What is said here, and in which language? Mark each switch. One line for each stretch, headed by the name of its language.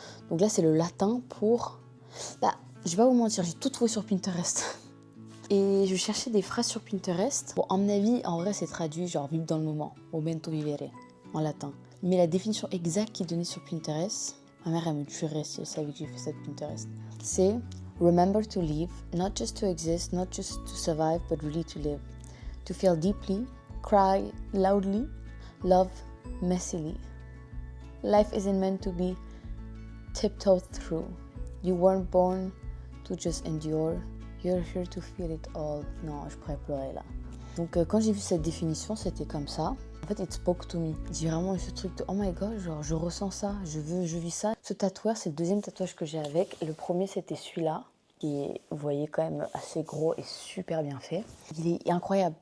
French: Donc là, c'est le latin pour... je vais pas vous mentir, j'ai tout trouvé sur Pinterest. Et je cherchais des phrases sur Pinterest. Bon, à mon avis, en vrai, c'est traduit genre vivre dans le moment,
Latin: momento vivere,
French: en latin. Mais la définition exacte qui est donnée sur Pinterest, ma mère, elle me tuerait si elle savait que j'ai fait ça de Pinterest. C'est
English: remember to live, not just to exist, not just to survive, but really to live. To feel deeply, cry loudly, love messily. Life isn't meant to be tiptoed through. You weren't born to just endure. You're here to feel it all.
French: Non, je pourrais pleurer là. Donc quand j'ai vu cette définition, c'était comme ça. En fait,
English: it spoke to me.
French: J'ai vraiment eu ce truc de
English: oh my god,
French: genre je ressens ça, je vis ça. Ce tatouage, c'est le deuxième tatouage que j'ai avec. Le premier, c'était celui-là, qui est, vous voyez, quand même assez gros et super bien fait. Il est incroyable.